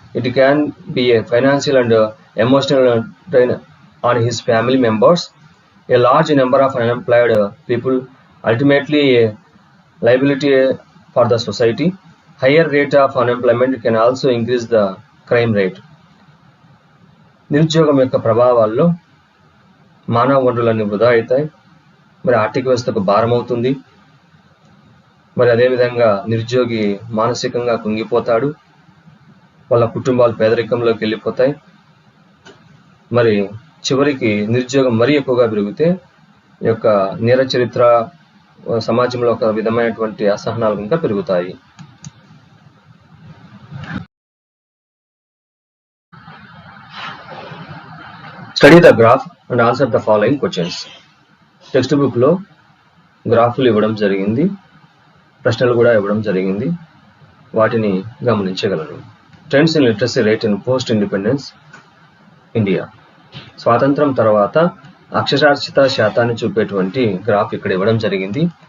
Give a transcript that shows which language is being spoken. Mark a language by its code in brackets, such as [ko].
[en] It can be a financial and emotional drain on his family members. A large number of unemployed people ultimately a liability for the society. Higher rate of unemployment can also increase the crime rate. [te] నిరుద్యోగం యొక్క ప్రభావాల్లో మానవ వనరులన్నీ వృధా అవుతాయి. మరి ఆర్థిక వ్యవస్థకు భారం అవుతుంది. మరి అదేవిధంగా నిరుద్యోగి మానసికంగా కుంగిపోతాడు. వాళ్ళ కుటుంబాలు పేదరికంలోకి వెళ్ళిపోతాయి. మరి చివరికి నిరుద్యోగం మరీ ఎక్కువగా పెరిగితే ఈ యొక్క నేర చరిత్ర, సమాజంలో ఒక విధమైనటువంటి అసహనాలు ఇంకా పెరుగుతాయి. [en] Study the graph and answer the following questions. [te] Text బుక్లో గ్రాఫ్లు ఇవ్వడం జరిగింది, ప్రశ్నలు కూడా ఇవ్వడం జరిగింది. వాటిని గమనించగలరు. [en] Trends in literacy rate in post independence India. [te] స్వాతంత్రం తర్వాత అక్షరాస్యత శాతాన్ని చూపేటువంటి గ్రాఫ్ ఇక్కడ ఇవ్వడం జరిగింది.